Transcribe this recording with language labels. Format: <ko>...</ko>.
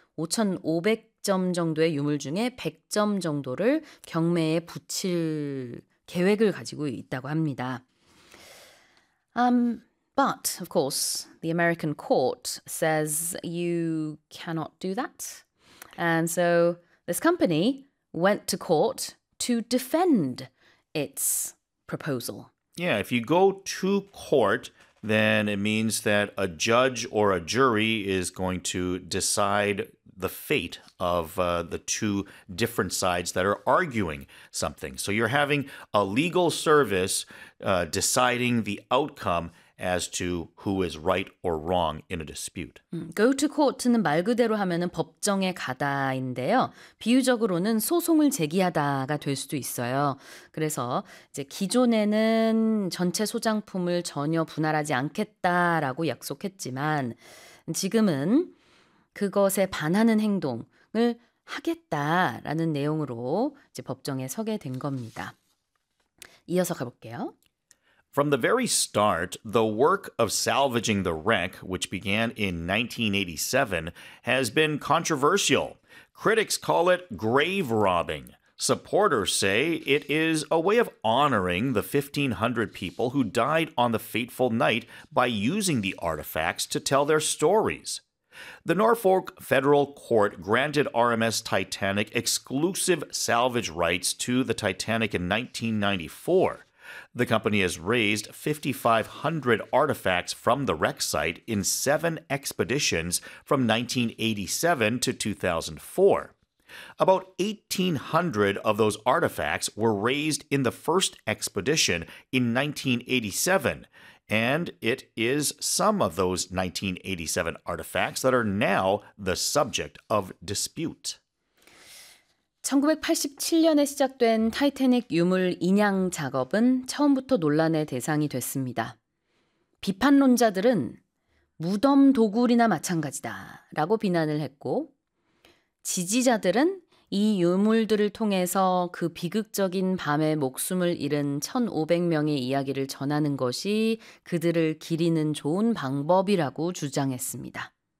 <ko>5,500점 정도의 유물 중에 100점 정도를 경매에 붙일 계획을 가지고 있다고 합니다.</ko> <en>But, of course, the American court says you cannot do that. And so this company went to court to defend its proposal. Yeah, if you go to court, then it means that a judge or a jury is going to decide the fate of the two different sides that are arguing something. So you're having a legal service deciding the outcome as to who is right or wrong in a dispute. Go to court</en> <ko>는 말 그대로 하면은 법정에 가다인데요. 비유적으로는 소송을 제기하다가 될 수도 있어요. 그래서 이제 기존에는 전체 소장품을 전혀 분할하지 않겠다라고 약속했지만 지금은 그것에 반하는 행동을 하겠다라는 내용으로 이제 법정에 서게 된 겁니다. 이어서 가볼게요.</ko> <en>From the very start, the work of salvaging the wreck, which began in 1987, has been controversial. Critics call it grave robbing. Supporters say it is a way of honoring the 1,500 people who died on the fateful night by using the artifacts to tell their stories. The Norfolk Federal Court granted RMS Titanic exclusive salvage rights to the Titanic in 1994. The company has raised 5,500 artifacts from the wreck site in 7 expeditions from 1987 to 2004. About 1,800 of those artifacts were raised in the first expedition in 1987, and it is some of those 1987 artifacts that are now the subject of dispute.</en> <ko>1987년에 시작된 타이타닉 유물 인양 작업은 처음부터 논란의 대상이 됐습니다. 비판론자들은 무덤 도굴이나 마찬가지다라고 비난을 했고 지지자들은 이 유물들을 통해서 그 비극적인 밤에 목숨을 잃은 1,500명의 이야기를 전하는 것이 그들을 기리는 좋은 방법이라고 주장했습니다.</ko>